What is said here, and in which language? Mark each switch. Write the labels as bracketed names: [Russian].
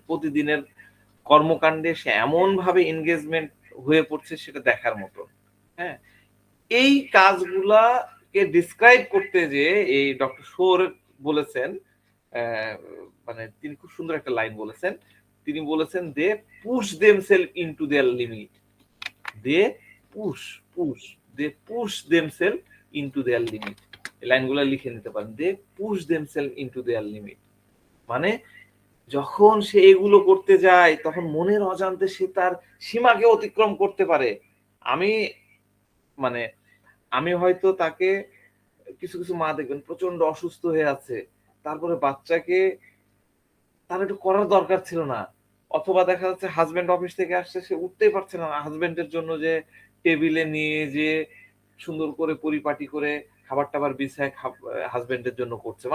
[Bangla] প্রতিদিনের কর্মকাণ্ডে সে এমনভাবে এনগেজমেন্ট হয়ে পড়ছে সেটা দেখার মতো। হ্যাঁ? এই কাজগুলাকে ডেসক্রাইব করতে যেয়ে এই ডক্টর শোর বলেছেন, অ্যা মানে তিনি খুব সুন্দর একটা লাইন বলেছেন। তিনি বলেছেন, [English] "They push themselves into their limit." They push, push they push themselves into their limit. [Bangla] এই লাইনগুলো লিখে নিতে পারেন, [English] They push themselves into their limit. [Bangla] মানে যখন সে এগুলো করতে যায় তখন মনের অজান্তে সে তার সীমাকে অতিক্রম করতে পারে। আমি মানে আমি হয়তো তাকে, কিছু কিছু মা দেখবেন প্রচন্ড অসুস্থ হয়ে আছে, তারপরে বাচ্চাকে তার একটু করার দরকার ছিল না, অথবা দেখা যাচ্ছে হাজবেন্ড অফিস থেকে আসছে, সে উঠতেই পারছে না, হাজবেন্ডের জন্য যে টেবিলে নিয়ে যে সুন্দর করে পরিপাটি করে খাবার টাবার বিছায় হাজবেন্ডের জন্য করছে।